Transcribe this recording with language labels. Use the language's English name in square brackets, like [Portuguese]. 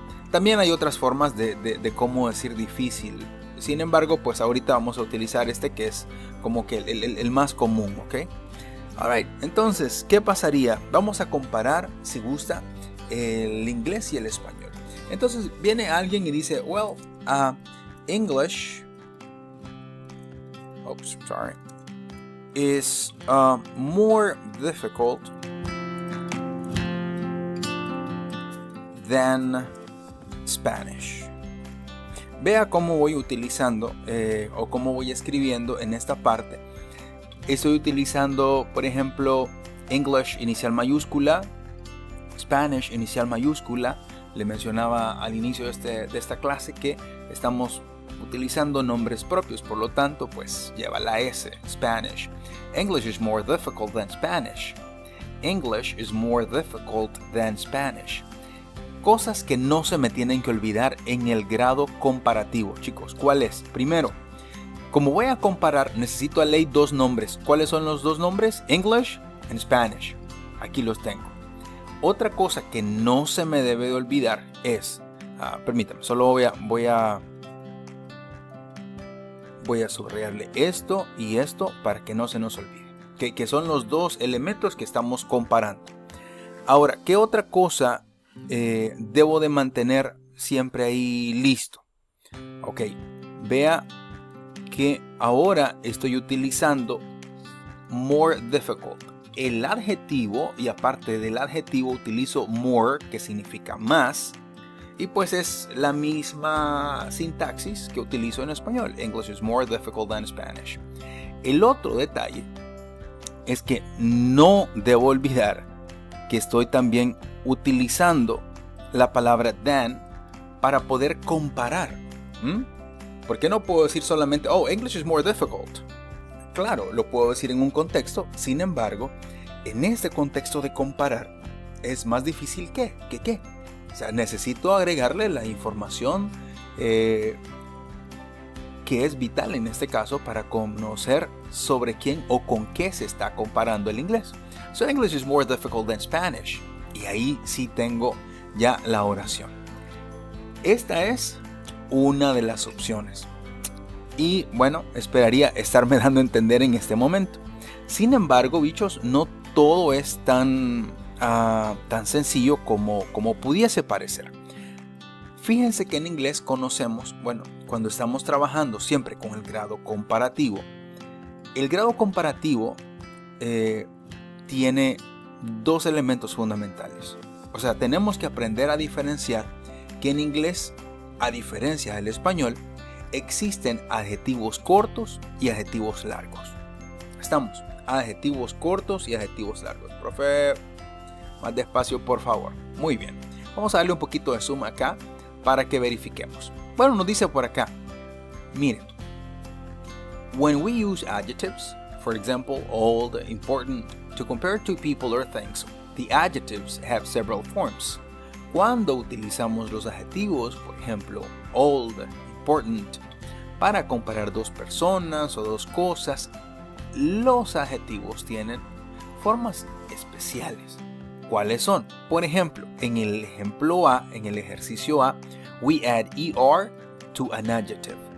[Spanish] También hay otras formas de cómo decir difícil. Sin embargo, pues ahorita vamos a utilizar este que es como que el más común, ¿ok? Alright, entonces, ¿qué pasaría? Vamos a comparar, si gusta, el inglés y el español. Entonces, viene alguien y dice, [English] well, English is more difficult than Spanish. [Spanish] Vea cómo voy utilizando o cómo voy escribiendo en esta parte. Estoy utilizando, por ejemplo, English inicial mayúscula, Spanish inicial mayúscula. Le mencionaba al inicio de esta clase que estamos utilizando nombres propios, por lo tanto, pues lleva la S, Spanish. [English] English is more difficult than Spanish. English is more difficult than Spanish. [Spanish] Cosas que no se me tienen que olvidar en el grado comparativo, chicos. ¿Cuál es? Primero, como voy a comparar, necesito a ley dos nombres. ¿Cuáles son los dos nombres? English and Spanish. Aquí los tengo. Otra cosa que no se me debe de olvidar es, permítame, solo voy a subrayarle esto y esto para que no se nos olvide. Que son los dos elementos que estamos comparando. Ahora, ¿qué otra cosa debo de mantener siempre ahí listo? Ok, vea que ahora estoy utilizando [English] more difficult. [Spanish] el adjetivo, y aparte del adjetivo utilizo more, que significa más, y pues es la misma sintaxis que utilizo en español. [English] English is more difficult than Spanish. [Spanish] El otro detalle es que no debo olvidar que estoy también utilizando la palabra than para poder comparar. Porque no puedo decir solamente, [English] oh, English is more difficult. [Spanish] Claro, lo puedo decir en un contexto, sin embargo, en este contexto de comparar, es más difícil que. O sea, necesito agregarle la información que es vital en este caso para conocer sobre quién o con qué se está comparando el inglés. [English] So English is more difficult than Spanish. [Spanish] Y ahí sí tengo ya la oración. Esta es una de las opciones. Y bueno, esperaría estarme dando a entender en este momento. Sin embargo, bichos, no todo es tan sencillo como pudiese parecer. Fíjense que en inglés conocemos, bueno, cuando estamos trabajando siempre con el grado comparativo. El grado comparativo tiene dos elementos fundamentales. O sea, tenemos que aprender a diferenciar que en inglés, a diferencia del español, existen adjetivos cortos y adjetivos largos. Estamos, adjetivos cortos y adjetivos largos. Profe, más despacio por favor. Muy bien, vamos a darle un poquito de zoom acá para que verifiquemos. Bueno, nos dice por acá, miren, [English] when we use adjectives, for example, old, important, to compare two people or things, the adjectives have several forms. [Spanish] Cuando utilizamos los adjetivos, por ejemplo, old, important, para comparar dos personas o dos cosas, los adjetivos tienen formas especiales. ¿Cuáles son? Por ejemplo, en el ejemplo A, en el ejercicio A, [English] we add ER to an adjective.